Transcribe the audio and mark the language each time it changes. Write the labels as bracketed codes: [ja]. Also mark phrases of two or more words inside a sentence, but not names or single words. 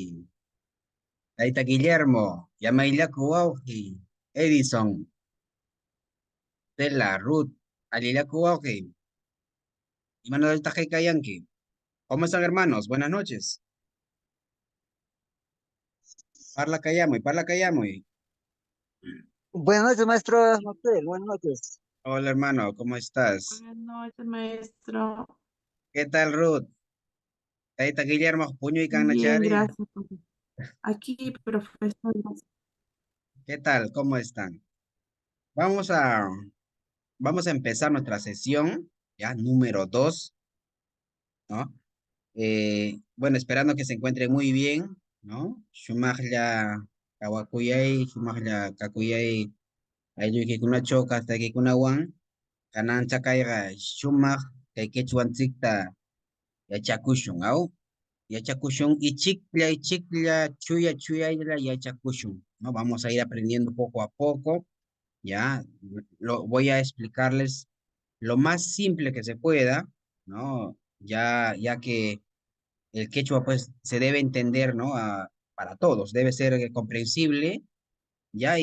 [qu] Tayta Guillermo, llamayllaku wawqi, Edison, Stella, Ruth, allillaku wawqi, imanollataq kaykayanki. [es] ¿Cómo están, hermanos? Buenas noches. [qu] Parla kayamuy. [es] Buenas noches, maestro Martel. Buenas noches. Hola, hermano, ¿cómo estás? Buenas noches, maestro. ¿Qué tal, Ruth? Tayta Guillermo, puño y Bien, [qu] canachari. [es] gracias. Aquí, profesor. ¿Qué tal? ¿Cómo están? Vamos a, vamos a empezar nuestra sesión, ya, número 2, ¿no? Bueno, esperando que se encuentre muy bien, ¿no? [qu] Shumaglia kawakuyay, shumaglia kakuyay, aylluykicunachaw kastaykicunawan, kanan chakayqa shumaq kay quechuanchikta yachakushun, ¿aw? Yachakushun ichiklla, chuyaylla yachakushun, [es] ¿no? Vamos a ir aprendiendo poco a poco, ¿ya? Voy a explicarles lo más simple que se pueda, ¿no? Ya que el quechua pues se debe entender, ¿no? Para todos, debe ser comprensible, ¿ya?